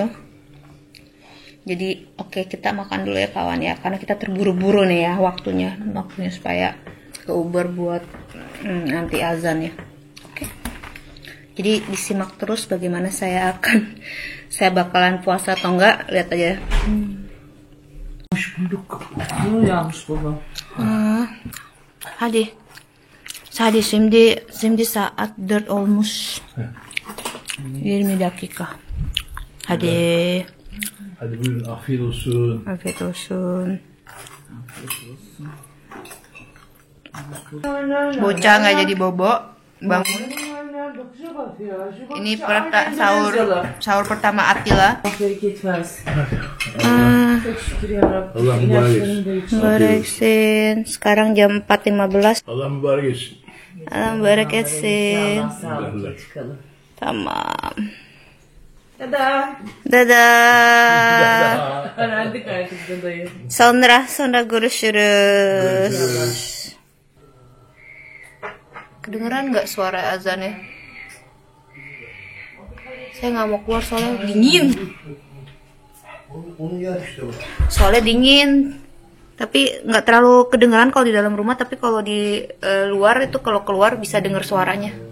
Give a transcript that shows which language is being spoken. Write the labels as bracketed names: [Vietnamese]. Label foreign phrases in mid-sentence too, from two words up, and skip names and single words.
[Indonesian] Jadi oke, kita makan dulu ya kawan ya, karena kita terburu-buru nih ya waktunya supaya ke Uber buat nanti azan ya. Oke. Jadi disimak terus bagaimana saya bakalan puasa atau enggak, lihat aja. [Turkish] Hadi şimdi saat 4 olmuş. 20 dakika. Hadi buyurun, afiyet olsun. Afiyet olsun. [Indonesian] Bocah nggak jadi bobo, bangun. Ini sahur pertama Atila. [Turkish] Allah mübarek etsin. [Indonesian] Sekarang jam 4.15. [Turkish] Allah mübarek etsin. Allah mübarek etsin. Sağlıklı çıkalım. Tamam. [Indonesian] Dadah. Dadah. [Turkish] Öğrendik artık dadayı. Sonra görüşürüz. [Indonesian] Kedengeran nggak suara azannya? Saya nggak mau keluar soalnya dingin. Soalnya dingin. Tapi nggak terlalu kedengeran kalau di dalam rumah. Tapi kalau di luar itu, kalau keluar bisa dengar suaranya.